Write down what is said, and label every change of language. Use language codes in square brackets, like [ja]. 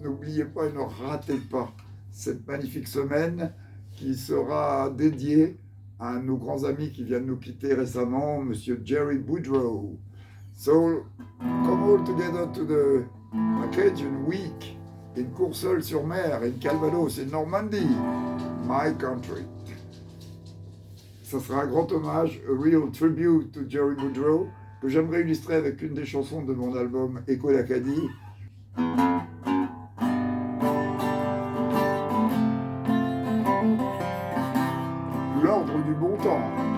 [fr] N'oubliez pas et ne ratez pas cette magnifique semaine qui sera dédiée à un de nos grands amis qui vient de nous quitter récemment, Monsieur Jerry Boudreau. [en] So, come all together to the Acadian Week in Courseulles-sur-Mer, in Calvados, in Normandie, my country. [fr] Ça sera un grand hommage, [en] a real tribute to [fr] Jerry Boudreau, que j'aimerais illustrer avec une des chansons de mon album Écho d'Acadie. L'ordre du bon temps.